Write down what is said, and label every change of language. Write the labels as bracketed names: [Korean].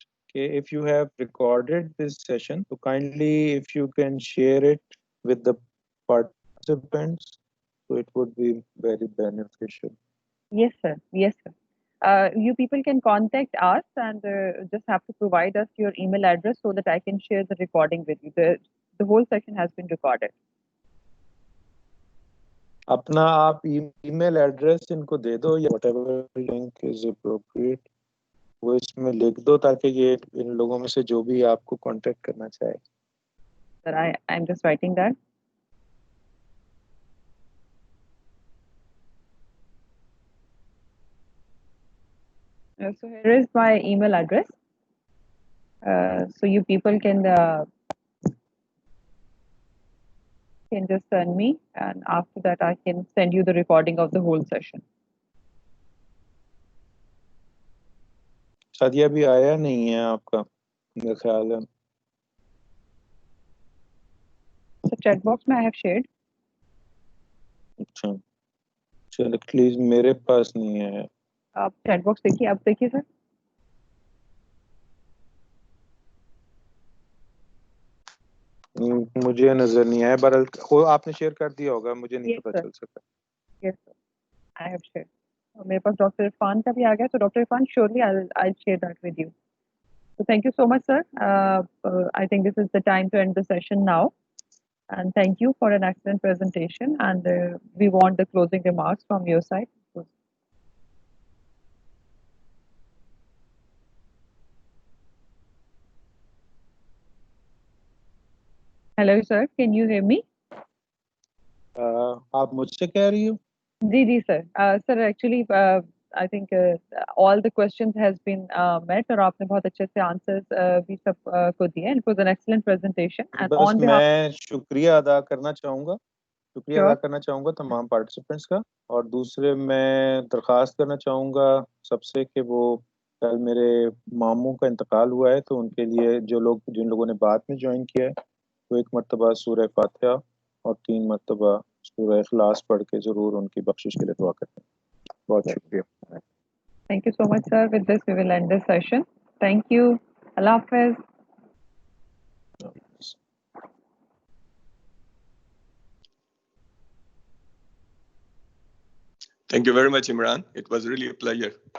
[English] Okay, if you have recorded this session, so kindly if you can share it with the participants, so it would be very beneficial. Yes, sir. Yes, sir. You people can contact us and just have to provide us your email address so that I can share the recording with you. The whole session has been recorded. [Urdu] اپنا آپ ای mail address in کو دے دو یا [English] whatever link is appropriate [Urdu] وہ اس میں لکھ دو تاکہ یہ ان لوگوں میں سے جو بھی آپ کو کانٹیکٹ کرنا چاہے. [English] Sir, I'm just writing that. So here is my email address. So you people can just send me, and after that I can send you the recording of the whole session. [Urdu] Shadia بھی آیا نہیں ہے آپ کا میرا خیال ہے. [English] So chat box میں I have shared. [Urdu] اچھا چلو پلیز میرے پاس نہیں ہے. آپ چیٹ باکس دیکھیے, آپ دیکھیے سر. مجھے نظر نہیں آیا, بہرحال آپ نے شیئر کر دیا ہوگا, مجھے نہیں [English] Yes, [Urdu] پتا [English] sir. [Urdu] چل سکا. [English] Yes, sir. I have shared. [Urdu] میرے پاس ڈاکٹر عرفان کا بھی آ گیا, so doctor Irfan [English] surely I'll share that with you. So thank you so much, sir. I think this is the time to end the session now. And thank you for an excellent presentation. And we want the closing remarks from your side. Hello, sir. Can you hear me? [Urdu] آپ مجھ سے کہہ رہی ہو؟ جی sir. [English] Sir, actually, I think all the questions has been met [Urdu] اور آپ نے بہت اچھے سے answers بھی سب کو دیے. [English] It was an excellent presentation. And [Urdu] بس [English] on behalf [Urdu] میں شکریہ ادا کرنا چاہوں گا تمام پارٹیسپینٹس کا, اور دوسرے میں درخواست کرنا چاہوں گا سب سے کہ وہ کل میرے ماموں کا انتقال ہوا ہے, تو ان کے لیے جن لوگوں نے بعد میں جوائن کیا ہے وہ ایک مرتبہ سورہ فاتحہ اور 3 مرتبہ سورہ اخلاص پڑھ کے ضرور ان کی بخشش کے لیے دعا کرتے ہیں. بہت شکریہ. [English] Thank you so much, sir. With this, we will end this session. Thank you. Allah Hafiz. Thank you very much, Imran. It was really a pleasure.